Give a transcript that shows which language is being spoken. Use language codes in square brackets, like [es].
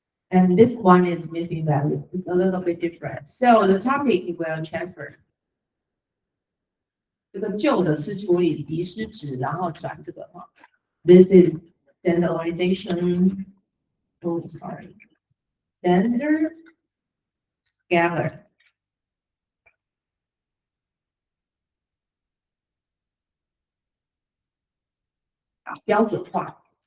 [en] And this one is missing value. It's a little bit different. So the topic will transfer. [zh] 这个旧的是处理遗失值，然后转这个哈。 [en] This is standardization. Oh, sorry. Standard scalar. [zh] 标准化。